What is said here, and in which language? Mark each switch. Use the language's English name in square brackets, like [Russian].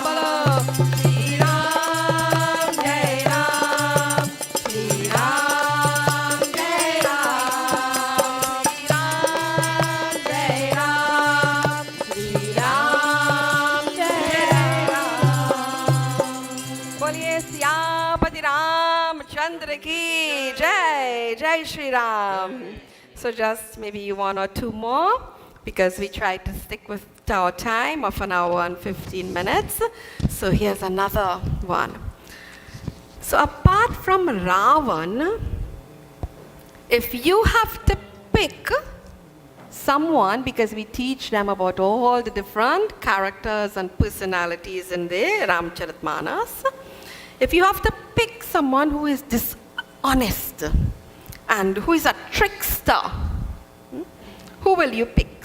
[Hindi] Bolo, Sri Ram, Jai Ram, Sri Ram, Jai Ram, Sri Ram, Jai Ram, Sri Ram, Jai Ram. बोलिए सियापति रामचंद्र की जय. Jai Shri Ram. [English] So just maybe one or two more, because we try to stick with our time of an hour and 15 minutes. So here's another one. So apart from Ravan, if you have to pick someone, because we teach them about all the different characters and personalities in the Ramcharitmanas, if you have to pick someone who is dishonest and who is a trickster, who will you pick?